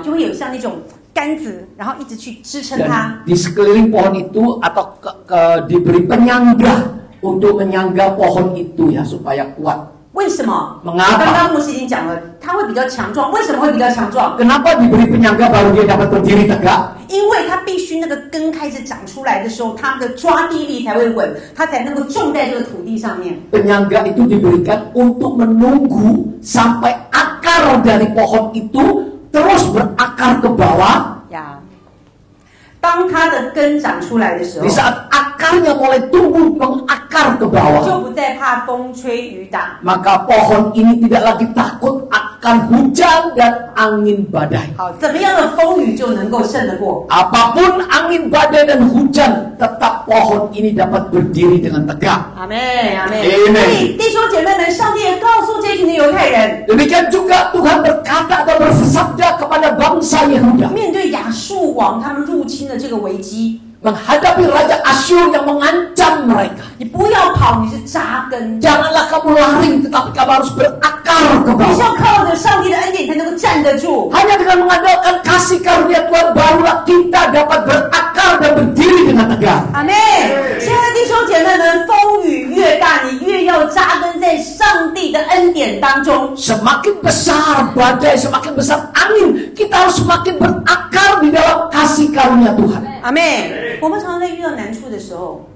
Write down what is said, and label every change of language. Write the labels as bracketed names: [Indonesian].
[Chinese] 就会有像那种杆子，然后一直去支撑它。 [Indonesian] dan di sekeliling pohon itu atau diberi penyangga untuk menyangga pohon itu ya supaya kuat. [Chinese] 为什么？ [Indonesian] Mengapa? [Chinese] 刚刚牧师已经讲了，它会比较强壮。为什么会比较强壮？ [Indonesian] Kenapa diberi penyangga baru dia dapat berdiri tegak? [Chinese] 因为它必须那个根开始长出来的时候，它的抓地力才会稳，它才能够种在这个土地上面。 [Indonesian] Penyangga itu diberikan untuk menunggu sampai akar dari pohon itu terus berakar ke bawah. [Chinese] 呀，当它的根长出来的时候 [Indonesian] Di，saat akarnya mulai tumbuh mengakar ke [Chinese] 就 [Indonesian] bawah, [Chinese] 不再怕风吹雨打。 [Indonesian] maka pohon ini tidak lagi takut akan hujan dan angin badai. [Chinese] 好，怎么样的风雨就能够胜得过？ [Indonesian] Apapun angin badai dan hujan, tetap pohon ini dapat berdiri dengan tegak. [Chinese] 阿妹，阿妹。 [Indonesian] Amen [Chinese] 所以弟兄姐妹们，上帝也告诉这群的犹太人， [Indonesian] Demikian juga Tuhan berkata atau bersabda kepada bangsa Yehuda, [Chinese] 面对亚述王他们入侵的这个危机， [Indonesian] menghadapi Raja Asyur yang mengancam mereka. [Chinese] 你不要跑，你是扎根。 [Indonesian] Janganlah kamu lari, tetapi kamu harus berakar ke [Chinese] 你是 [Indonesian] bawah. [Chinese] 要靠着上帝的恩典才能够站得住。 [Indonesian] Hanya dengan mengandalkan kasih karunia Tuhan barulah kita dapat berakar dan berdiri dengan tegak. [Chinese] 阿妹，亲爱的弟兄姐妹们，风雨越大，你扎根在上帝的恩典当中。 [Indonesian] Semakin besar badai, semakin besar angin, kita harus semakin berakar di dalam kasih karunia Tuhan. [Chinese] 阿妹，我们常常在遇到难处的时候，